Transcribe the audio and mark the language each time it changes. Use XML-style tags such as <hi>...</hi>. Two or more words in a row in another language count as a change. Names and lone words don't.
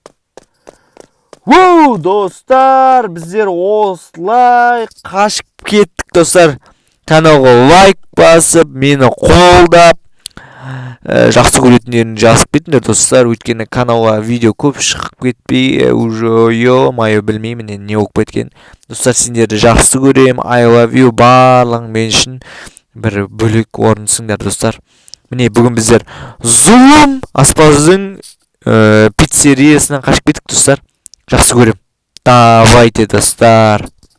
<kk>Воу, достар, біздер осылай қашып кеттік, достар. Каналға лайк басып, мені қолдап, жақсы көретіндерін жазып кетіңдер, достар. Өйткені каналға видео көп шығып кетпей,</kk> <ru>уже ё-моё,</ru> <kk>білмеймін не болып кеткен. Достар, сендерді жақсы көрем.</kk> <en>I love you,</en> <kk>барлығың мен үшін бір бөлек орынсыңдар, достар. Міне, бүгін біздер Зұлым аспаздың пиццериясынан қашып кеттік, достар. Жақсы көрем. Давайте, достар.</kk>